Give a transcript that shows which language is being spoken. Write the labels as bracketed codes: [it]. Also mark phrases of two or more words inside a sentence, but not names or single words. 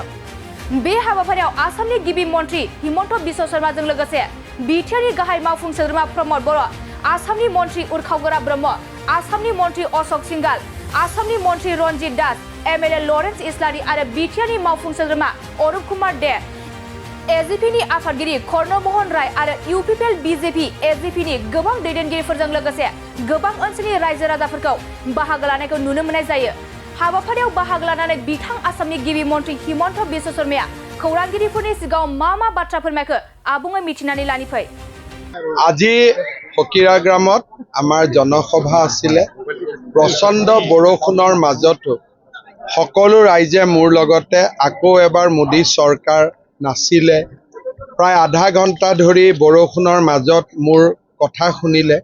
[brx] बे हाबाफारियाव आसामनि गिबि मन्थ्रि हिमन्त बिश्व शर्माजों लोगोसे बिटिआरनि गाहाय मावफुं सोद्रोमा प्रमद बर', आसामनि मन्थ्रि उर्खाव ब्रह्म, आसामनि मन्थ्रि अशोक सिंघाल, आसामनि मन्थ्रि रन्जित दास, एमएलए लरेन्स इस्लारि आरो बिटिआरनि मावफुं सोद्रोमा अरुप कुमार दे, एजिपिनि आफादगिरि कर्ण मोहन राय आरो इउपिपिएल बिजेपि एजिपिनि गोबां दैदेनगिरिफोरजों लोगोसे गोबां ओनसोलनि रायजो राजाफोरखौ बाहागो लानायखौ नुनो मोननाय जायो। हाबाफारियाव बाहागो लानानै बिथां आसामनि गिबि मन्थ्रि हिमन्त बिश्व शर्माया खौरांगिरिफोरनि सिगाङाव मा बाथ्रा फोरमायखो आबुङै मिथिनानै लानि फै। [as] আজি ফকিৰাগ্ৰামত আমাৰ জনসভা আছিলে। প্ৰচণ্ড বৰষুণৰ মাজতো সকলো ৰাইজে মোৰ লগতে আকৌ এবাৰ মোদী চৰকাৰ নাছিলে। প্ৰায় আধা ঘণ্টা ধৰি বৰষুণৰ মাজত মোৰ কথা শুনিলে।